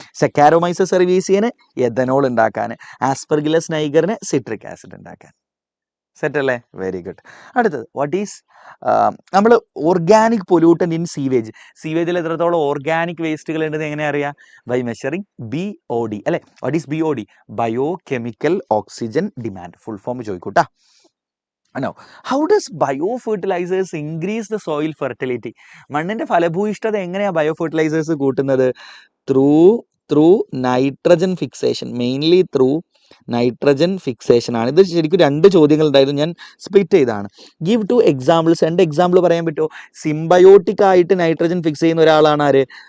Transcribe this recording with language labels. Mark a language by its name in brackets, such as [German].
[Malayalam] സെക്കാരോമൈസസ് സെറിലീസിയന് ethanol ഉണ്ടാക്കാൻ. ആസ്പെർഗിലസ് നൈഗറിന് citric acid ഉണ്ടാക്കാൻ. Set അല്ലേ? Very good. [English] അടുത്തത് what is [Malayalam] നമ്മൾ [English] Organic pollutant in sewage. [Malayalam] സീവേജിൽ എത്രത്തോളം ഓർഗാനിക് വേസ്റ്റുകൾ ഉണ്ടെന്ന് എങ്ങനെ അറിയാം? [English] by measuring BOD [Malayalam] അല്ലേ? [English] What is BOD? Bio chemical oxygen demand. [Malayalam] Full form ചോദിക്കൂട്ടാ. [English] Now, how does biofertilizers increase the soil fertility? [Malayalam] മണ്ണിന്റെ ഫലഭൂയിഷ്ഠത എങ്ങനെയാ ബയോഫെർട്ടിലൈസേഴ്സ് കൂട്ടുന്നത്? [English] Through nitrogen fixation, mainly through nitrogen fixation ആണ്. [Malayalam] ഇത് ശരിക്കും 2 ചോദ്യങ്ങൾ ഉണ്ടായിരുന്നു, ഞാൻ സ്പ്ലിറ്റ് ചെയ്താണ്. [English] Give 2 examples. [Malayalam] 2 എക്സാമ്പിൾ പറയാൻ പറ്റുമോ? സിംബയോട്ടിക് ആയിട്ട് നൈട്രജൻ ഫിക്സ് ചെയ്യുന്ന ഒരാളാണ് ആര്?